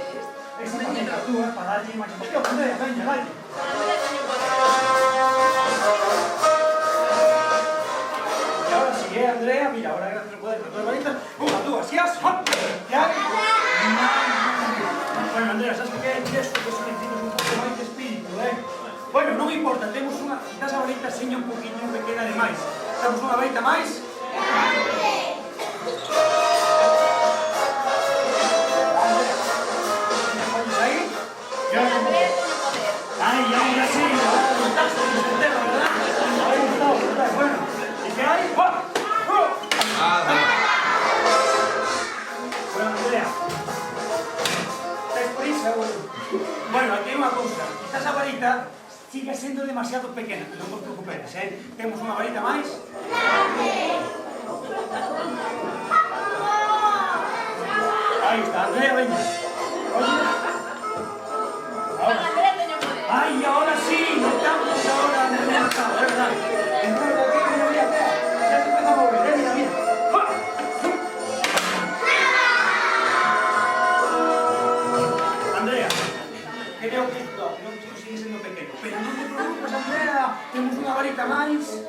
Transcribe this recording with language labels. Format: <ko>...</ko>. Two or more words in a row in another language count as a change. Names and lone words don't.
<es>Esa varita tú, para darle más emoción, Andrea, venga, dale. Y ahora sí, Andrea, mira, ahora gracias al poder de todas las varitas. Una, dos, así es. ¿Ya? Bueno, Andrea, sabes que hay esto que necesitas un poco</es> <gl>máis de espírito,</gl> <es>Bueno,</es> <gl>non importa, temos unha... Quizás a varita seña un poquinho pequena de máis. Temos unha varita máis? Andrea, pones aí? E ahora como... Ai,</gl> <es>ahora sí, fantástico, entero, ¿verdad? Ahí está, ¿verdad? Bueno, ¿y qué hay? Bueno, Andrea, ¿estás prisa? Bueno, aquí hay una cosa. Quizás</es> <gl>a varita</gl> <es>sigue siendo demasiado pequeña,</es> <gl>non vos preocupéis, Temos unha varita máis? Aí está, Andrea, veña.</gl> <es>Oye. Ahora. Ay, ahora sí, notamos ahora, Andrea, ¿verdad? Entonces aquí, mira, ya se empieza a mover, mira, mira. Andrea, creo que sigue siendo pequeño, pero no te preocupes, Andrea, tenemos una varita máis.</es>